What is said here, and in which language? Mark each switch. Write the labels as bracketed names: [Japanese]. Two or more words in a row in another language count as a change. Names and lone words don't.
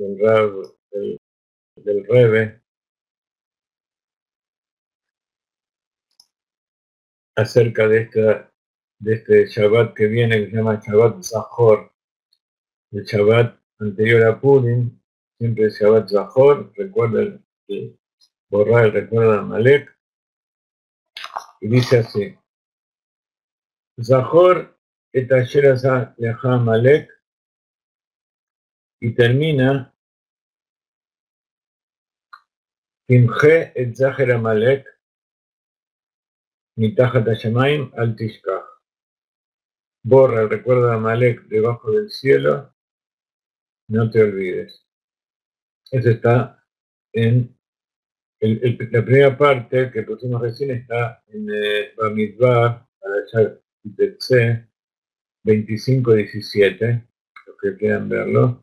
[Spanish] del Rebbe acerca de este Shabbat que viene, que se llama Shabbat Zahor, el Shabbat anterior a Purim, siempre es Shabbat Zahor, recuerda borrar el recuerdo de Amalek, y dice así, [Hebrew] זכור את אשר עשה לך עמלק, [Spanish] y termina [Hebrew] תמחה את זכר עמלק מתחת השמים אל תשכח. [Spanish] Borra el recuerdo de Amalek debajo del cielo, no te olvides. Eso está en la primera parte que pusimos recién, está en Bamidbar, Parashat Kitetse 25-17, los que quieran verlo.